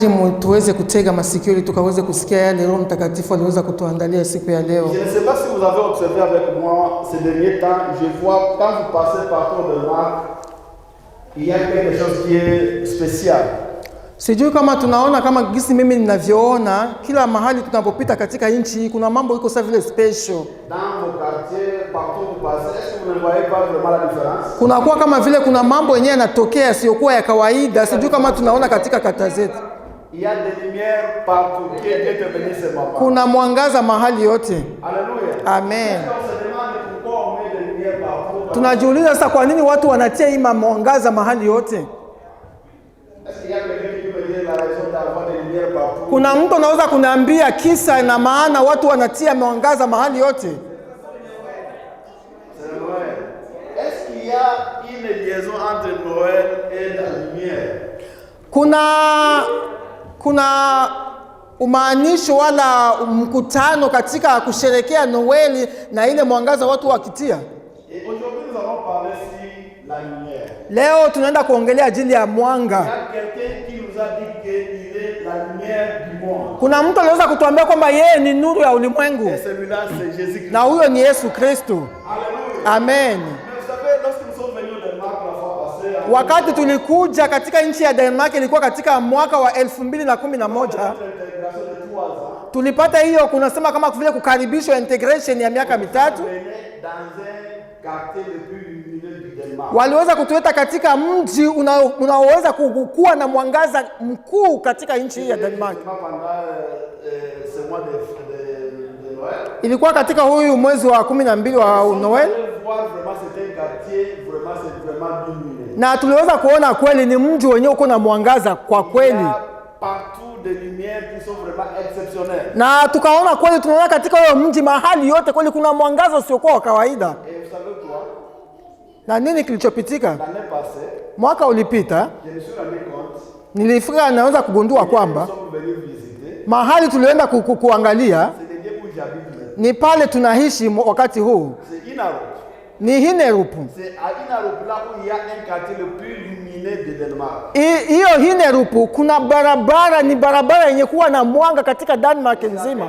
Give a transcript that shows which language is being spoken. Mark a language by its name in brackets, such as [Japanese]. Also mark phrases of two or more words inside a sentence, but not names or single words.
[Swahili] Tuweze kutega masikio ili tukaweze kusikia yale Roho Mtakatifu aliweza kutuandalia siku ya leo. [French] Je ne sais pas si vous avez observé avec moi ces derniers temps, je vois quand vous passez par Tour de Marc, il y a quelque chose qui est spécial. [Swahili] Sijui kama tunaona kama gisi mimi ninavyoona kila mahali tunapopita katika nchi kuna mambo iko sawa vile special. [French] Dans vos quartiers, partout vous passez, est-ce que vous ne voyez pas vraiment la différence? [Swahili] Kuna kuwa kama vile kuna mambo yenyewe yanatokea siokuwa ya kawaida. Sijui kama tunaona katika kata zetu. [French] Il y a des lumières partout qui est intervenu ce moment. [Swahili] Kuna mwangaza mahali yote. [French] Alléluia. Amen. On se demande pourquoi on met des lumières partout. [Swahili] Tunajiuliza sasa kwa nini watu wanatia hii mwangaza mahali yote? [French] Est-ce qu'il y a quelqu'un qui peut dire la raison d'avoir des lumières partout? [Swahili] Kuna mtu anaweza kuniambia kisa na maana watu wanatia mwangaza mahali yote? [French] C'est Noël. Est-ce qu'il y a une liaison entre Noël et la lumière? [Swahili] Kuna umaanisho wala mkutano katika kusherekea Noeli na ile mwangaza watu wakitia. [French] Et aujourd'hui nous allons parler sur la lumière. [Swahili] Leo tunaenda kuongelea ajili ya mwanga. [French] Il y a quelqu'un qui nous a dit qu'il est la lumière du monde. [Swahili] Kuna mtu aliweza kutuambia kwamba yeye ni nuru ya ulimwengu. [French] Et celui-là c'est Jésus-Christ. [Swahili] Na huyo ni Yesu Kristo. [French] Alléluia. Amen. Mais vous savez, lorsque nous sommes venus au Danemark la fois passée, [Swahili] Wakati tulikuja katika nchi ya Denmark ilikuwa katika mwaka wa 2011. Tulipata hiyo kunasema kama vile kukaribishwa integration ya miaka mitatu. Waliweza kutuleta katika mji unaoweza kuwa na mwangaza mkuu katika nchi ya Denmark. Ilikuwa katika huyu mwezi wa 12 wa Noel. Na tuliweza kuona kweli ni mji wenyewe uko na mwangaza kwa kweli. [French] Des lumières qui sont vraiment exceptionnelles. [Swahili] Na tukaona kweli tunaona katika huyo mji mahali yote kweli kuna mwangaza usiokuwa wa kawaida. [French] Et vous savez quoi? [Swahili] Na nini kilichopitika? [French] L'année passée, [Swahili] mwaka ulipita, [French] je me suis rendu compte, [Swahili] nilifika naweza kugundua kwamba mahali tulienda kuangalia ni pale tunaishi wakati huu. Ni Hinnerup. Hiyo Hinnerup kuna barabara, ni barabara yenye kuwa na mwanga katika Denmark nzima.